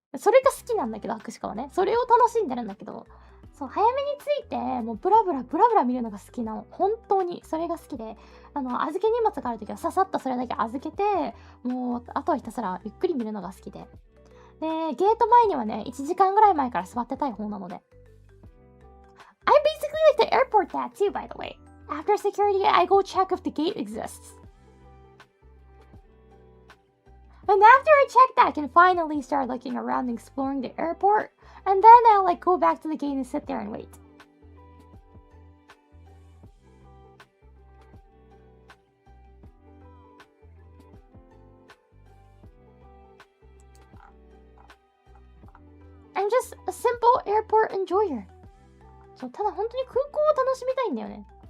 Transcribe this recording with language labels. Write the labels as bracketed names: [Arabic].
[Japanese] それが好きなんだけど、博士課はね。それを楽しんでるんだけど、そう、早めに着いて、もうブラブラ見るのが好きなの。本当に、それが好きで、預け荷物があるときはささっとそれだけ預けて、もう、あとはひたすらゆっくり見るのが好きで。で、ゲート前にはね、1時間ぐらい前から座ってたい方なので。 [English] I basically like the airport that too, by the way. After security, I go check if the gate exists. And after I check that, I can finally start looking around and exploring the airport. And then I'll like go back to the gate and sit there and wait. I'm just a simple airport enjoyer. [Japanese] そう、ただ本当に空港を楽しみたいんだよね。